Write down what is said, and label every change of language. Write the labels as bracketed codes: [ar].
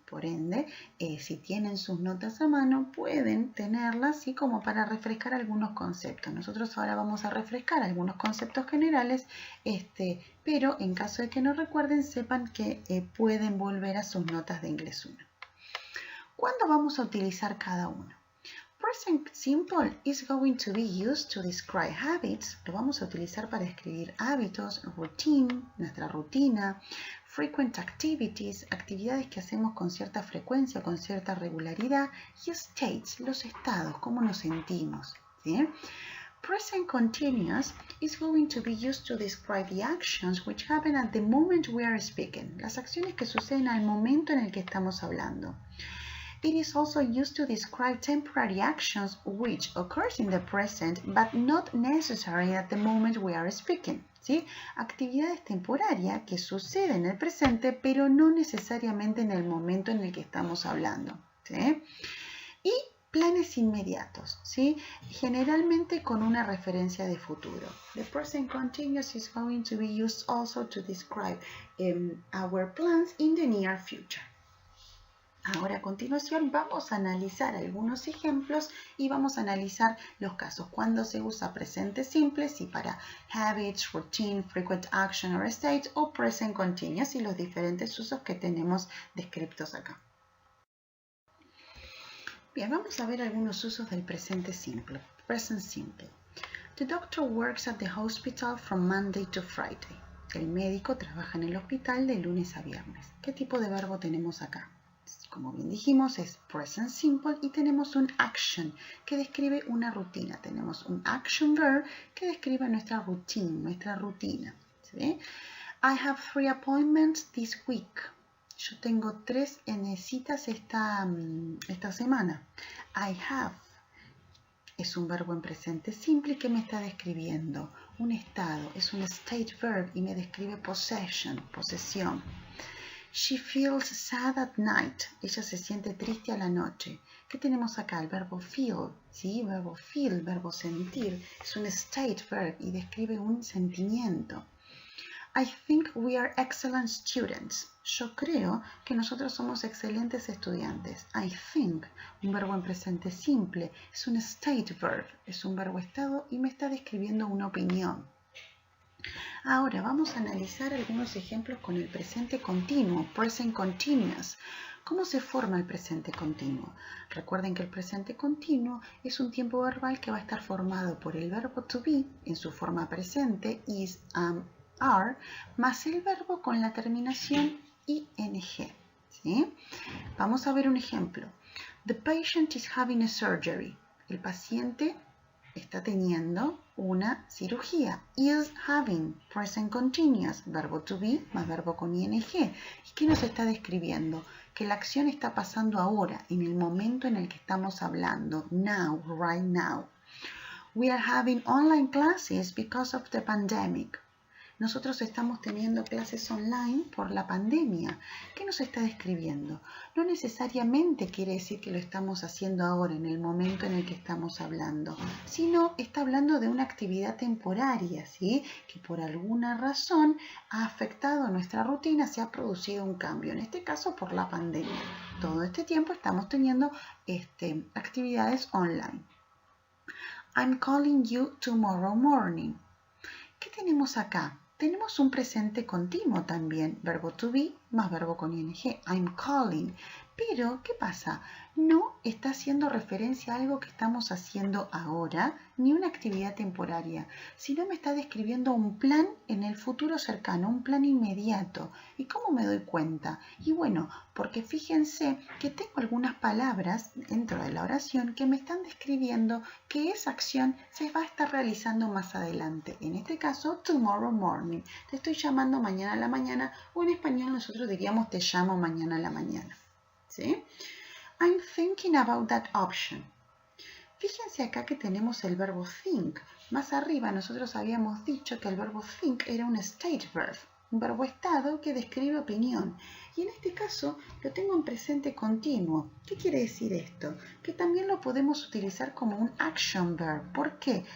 [es] Por ende, si tienen sus notas a mano, pueden tenerlas, ¿sí? Como para refrescar algunos conceptos. Nosotros ahora vamos a refrescar algunos conceptos generales, pero en caso de que no recuerden, sepan que pueden volver a sus notas de inglés 1. ¿Cuándo vamos a utilizar cada uno? [en] Present simple is going to be used to describe habits. [es] Lo vamos a utilizar para escribir hábitos, routine, nuestra rutina, [en] frequent activities, [es] actividades que hacemos con cierta frecuencia, con cierta regularidad, y states, los estados, cómo nos sentimos, ¿sí? [en] Present continuous is going to be used to describe the actions which happen at the moment we are speaking. [es] Las acciones que suceden al momento en el que estamos hablando. [en] It is also used to describe temporary actions which occurs in the present but not necessary at the moment we are speaking. [es] ¿Sí? Actividades temporarias que suceden en el presente pero no necesariamente en el momento en el que estamos hablando. ¿Sí? Y planes inmediatos, ¿sí? Generalmente con una referencia de futuro. [en] The present continuous is going to be used also to describe our plans in the near future. [es] Ahora a continuación vamos a analizar algunos ejemplos y vamos a analizar los casos cuando se usa presente simple, si para [en] habits, routine, frequent action or state [es] o present continuous y los diferentes usos que tenemos descritos acá. Bien, vamos a ver algunos usos del presente simple. [en] Present simple. The doctor works at the hospital from Monday to Friday. [es] El médico trabaja en el hospital de lunes a viernes. ¿Qué tipo de verbo tenemos acá? Como bien dijimos, es present simple y tenemos un action que describe una rutina. Tenemos un action verb que describe nuestra routine, nuestra rutina. ¿Sí? [en] I have 3 appointments this week. [es] Yo tengo 3 citas esta semana. I have es un verbo en presente simple que me está describiendo un estado. Es un state verb y me describe possession, posesión. [en] She feels sad at night. [es] Ella se siente triste a la noche. ¿Qué tenemos acá? El verbo feel, ¿sí? Verbo feel, verbo sentir. Es un state verb y describe un sentimiento. [en] I think we are excellent students. [es] Yo creo que nosotros somos excelentes estudiantes. I think, un verbo en presente simple, es un state verb, es un verbo estado y me está describiendo una opinión. Ahora vamos a analizar algunos ejemplos con el presente continuo, present continuous. ¿Cómo se forma el presente continuo? Recuerden que el presente continuo es un tiempo verbal que va a estar formado por el verbo to be en su forma presente, is, are, más el verbo con la terminación ing. ¿Sí? Vamos a ver un ejemplo. [en] The patient is having a surgery. [es] El paciente está teniendo una cirugía. Is having, present continuous, verbo to be más verbo con ing. ¿Y qué nos está describiendo? Que la acción está pasando ahora, en el momento en el que estamos hablando. [en] Now, right now. We are having online classes because of the pandemic. [es] Nosotros estamos teniendo clases online por la pandemia. ¿Qué nos está describiendo? No necesariamente quiere decir que lo estamos haciendo ahora, en el momento en el que estamos hablando, sino está hablando de una actividad temporaria, ¿sí? Que por alguna razón ha afectado nuestra rutina, se ha producido un cambio, en este caso por la pandemia. Todo este tiempo estamos teniendo actividades online. [en] I'm calling you tomorrow morning. [es] ¿Qué tenemos acá? Tenemos un presente continuo también, verbo to be más verbo con ing, I'm calling. Pero, ¿qué pasa? No está haciendo referencia a algo que estamos haciendo ahora, ni una actividad temporaria, sino me está describiendo un plan en el futuro cercano, un plan inmediato. ¿Y cómo me doy cuenta? Y bueno, porque fíjense que tengo algunas palabras dentro de la oración que me están describiendo que esa acción se va a estar realizando más adelante. En este caso, tomorrow morning. Te estoy llamando mañana a la mañana, o en español nosotros diríamos te llamo mañana a la mañana. ¿Sí? [en] I'm thinking about that option. [es] Fíjense acá que tenemos el verbo think. Más arriba nosotros habíamos dicho que el verbo think era un state verb, un verbo estado que describe opinión. Y en este caso lo tengo en presente continuo. ¿Qué quiere decir esto? Que también lo podemos utilizar como un action verb. ¿Por qué?